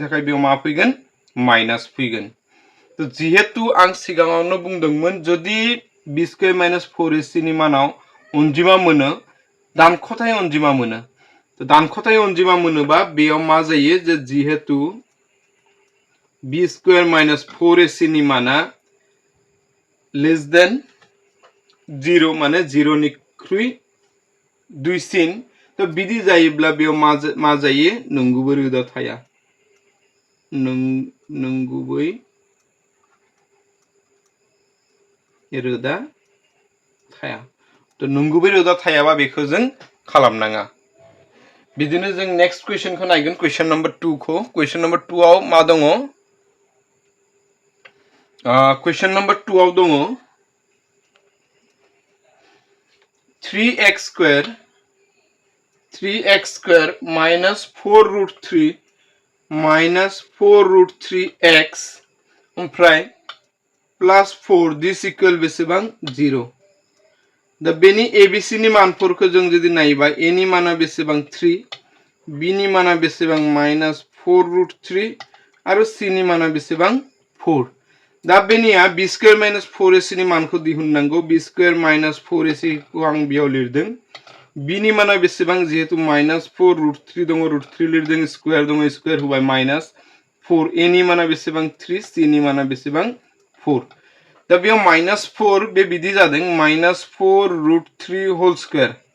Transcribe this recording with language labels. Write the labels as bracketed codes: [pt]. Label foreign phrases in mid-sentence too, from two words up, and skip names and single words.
[brx] थाखाय बेयाव मा फैगोन माइनास फैगोन तो जिहेतु आं सिगाङावनो बुंदोंमोन जुदि [en] b square minus 4ac [brx] नि मानाव अनजिमा मोनो दानख'थाय अनजिमा मोनो तो दानख'थाय अनजिमा मोनोबा बेयाव मा जायो जे जिहेतु [en] b square minus 4ac [brx] नि माना [en] less than 0 [brx] माने 0 निख्रुइ दुइसिन तो बिदि जायोब्ला बेयाव मा जायो नंगुबै रोदा थाया नंगुबै रोदा थाया तो नंगुबै रोदा थायाबा बेखौ जों खालामनाङा बिदिनो जों [en] next question [brx] नायगोन [en] question number 2 [brx] खौ [en] question number 2 [brx] आव मा दङ [en] question number 2 [brx] आव दङ [en] 3x square minus 4 root 3 minus 4 root 3x ओमफ्राय plus 4 this equal [brx] बेसेबां 0 दा बेनि [en] abc [brx] नि मानफोरखौ जों जुदि नायबा a नि माना बेसेबां 3 b नि माना बेसेबां -4 root 3 आरो c नि माना बेसेबां 4 दा बेनिया [en] b square minus 4ac [brx] नि मानखौ दिहुननांगौ [en] b square minus 4ac [brx] खौ आं बेयाव लिरदों b नि माना बेसेबां जिहेतु -4 root 3 दङ root 3 लिरदों स्क्वायर दङ स्क्वायर होबाय -4 a नि माना बेसेबां 3 c नि माना बेसेबां 4 दा बेयाव -4 बे बिदि जादों -4 root 3 [en] whole square